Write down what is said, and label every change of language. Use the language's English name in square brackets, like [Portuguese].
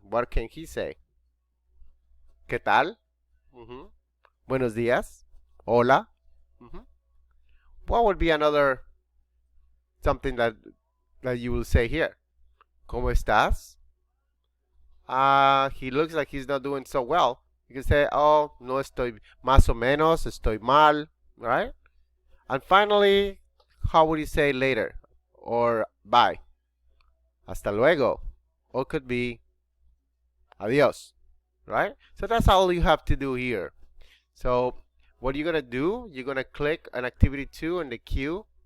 [English] What can he say? [Spanish] ¿Qué tal? Buenos días. Hola. [English] What would be another something that you will say here? [Spanish] ¿Cómo estás? [English] he looks like he's not doing so well. You can say, oh, [Spanish] no estoy más o menos, estoy mal, [English] right? And finally, how would you say later or bye? [Spanish] Hasta luego. [English] Or could be adios, right? So that's all you have to do here. So what you're going to do, you're going to click on activity 2 in the queue.